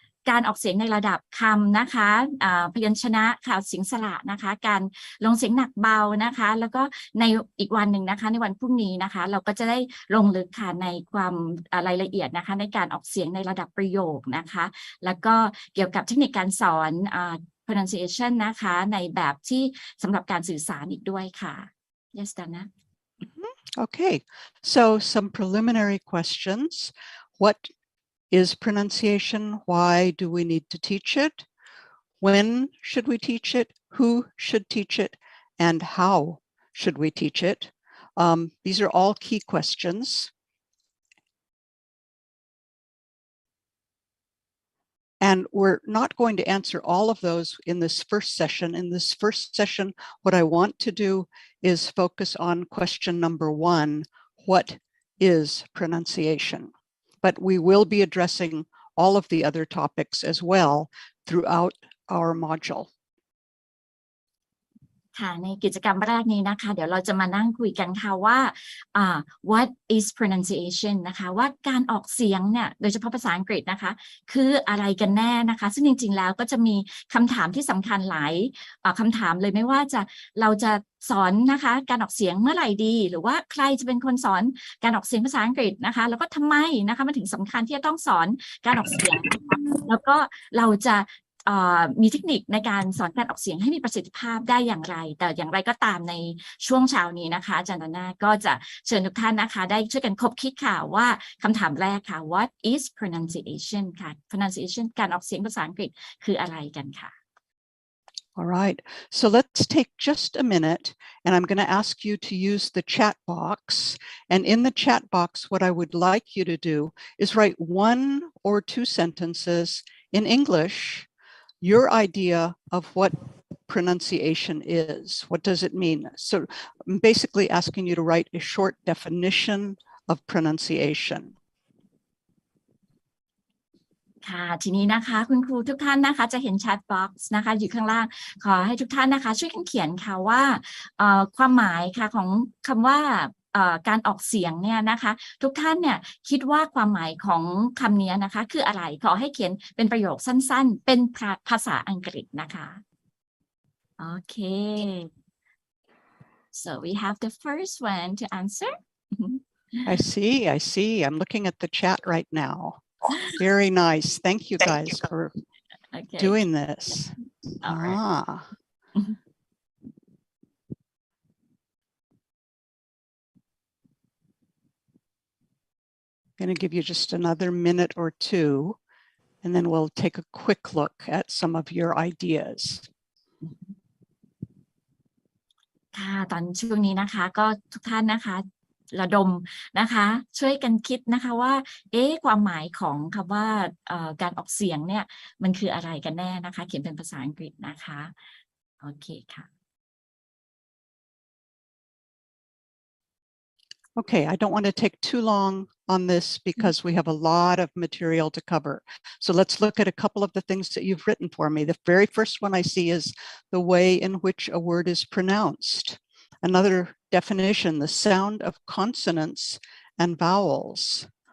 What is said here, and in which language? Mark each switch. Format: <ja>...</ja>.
<th>การออกเสียงในระดับคำนะคะพยัญชนะค่ะเสียงสระนะคะการลงเสียงหนักเบานะคะแล้วก็ในอีกวันหนึ่งนะคะในวันพรุ่งนี้นะคะเราก็จะได้ลงลึกค่ะในความรายละเอียดนะคะในการออกเสียงในระดับประโยคนะคะแล้วก็เกี่ยวกับเทคนิคการสอนpronunciation นะคะในแบบที่สำหรับการสื่อสารอีกด้วยค่ะ</th> <en>Yes Donna Okay, so some preliminary questions. What is pronunciation? Why do we need to teach it? When should we teach it? Who should teach it? And how should we teach it? These are all key questions. And we're not going to answer all of those in this first session. In this first session, what I want to do is focus on question number 1, what is pronunciation? But we will be addressing all of the other topics as well throughout our module.</en> <th>ค่ะในกิจกรรมแรกนี้นะคะเดี๋ยวเราจะมานั่งคุยกันค่ะว่า</th> <en>what is pronunciation</en> <th>นะคะว่าการออกเสียงเนี่ยโดยเฉพาะภาษาอังกฤษนะคะคืออะไรกันแน่นะคะซึ่งจริงๆแล้วก็จะมีคำถามที่สำคัญหลายคำถามเลยไม่ว่าเราจะสอนนะคะการออกเสียงเมื่อไหร่ดีหรือว่าใครจะเป็นคนสอนการออกเสียงภาษาอังกฤษนะคะแล้วก็ทำไมนะคะมันถึงสำคัญที่จะต้องสอนการออกเสียงแล้วก็เราจะ มีเทคนิคในการสอนการออกเสียงให้มีประสิทธิภาพได้อย่างไรแต่อย่างไรก็ตามในช่วงเช้านี้นะคะอาจารย์ดอนน่าก็จะเชิญทุกท่านนะคะได้ช่วยกันคบคิดค่ะว่าคำถามแรกค่ะ</th> <en>what is pronunciation</en> <th>ค่ะ pronunciation การออกเสียงภาษาอังกฤษคืออะไรกันค่ะ</th> <en>All right, so let's take just a minute and I'm going to ask you to use the chat box. And in the chat box, what I would like you to do is write 1 or 2 sentences in English, your idea of what pronunciation is. What does it mean? So I'm basically asking you to write a short definition of pronunciation.</en> <th>ค่ะทีนี้นะคะคุณครูทุกท่านนะคะจะเห็น chat box นะคะอยู่ข้างล่างขอให้ทุกท่านนะคะช่วยกันเขียนค่ะว่าความหมายค่ะของคำว่าการออกเสียงเนี่ยนะคะทุกท่านเนี่ยคิดว่าความหมายของคำนี้นะคะคืออะไรขอให้เขียนเป็นประโยคสั้นๆเป็นภาษาอังกฤษนะคะโอเค</th> <en>so we have the first one to answer I see I'm looking at the chat right now. Very nice. Thank you guys for doing this. All right. I'm going to give you just another minute or 2, and then we'll take a quick look at some of your ideas.</en> <th>ค่ะตอนช่วงนี้นะคะก็ทุกท่านนะคะระดมนะคะช่วยกันคิดนะคะว่าความหมายของคำว่าการออกเสียงเนี่ยมันคืออะไรกันแน่นะคะเขียนเป็นภาษาอังกฤษนะคะโอเคค่ะ</th> <en>Okay, I don't want to take too long on this because we have a lot of material to cover. So let's look at a couple of the things that you've written for me. The very first one I see is the way in which a word is pronounced. Another definition, the sound of consonants and vowels.</en>